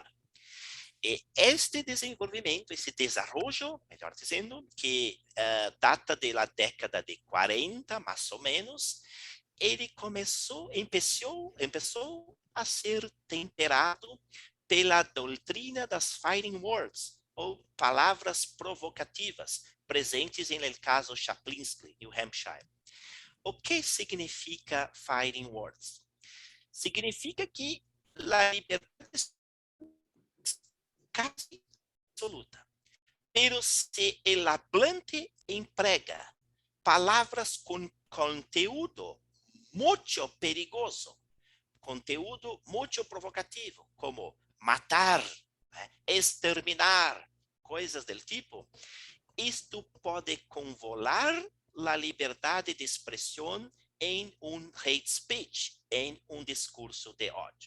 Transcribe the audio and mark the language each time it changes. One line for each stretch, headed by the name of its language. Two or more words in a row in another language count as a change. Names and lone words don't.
Portuguese: E este desenvolvimento, esse desenvolvimento, melhor dizendo, que data da década de 40, mais ou menos, ele começou a ser temperado pela doutrina das
English: fighting words,
Portuguese: ou palavras provocativas, presentes em
Spanish: el caso
Portuguese: Chaplinsky, New Hampshire. O que significa
English: fighting words?
Portuguese: Significa que a liberdade é quase absoluta,
Spanish: pero se el hablante
Portuguese: emprega palavras com conteúdo muito perigoso, conteúdo muito provocativo, como matar, exterminar, coisas do tipo, isto pode convolar a liberdade de expressão em um
English: hate speech,
Portuguese: em um discurso de ódio.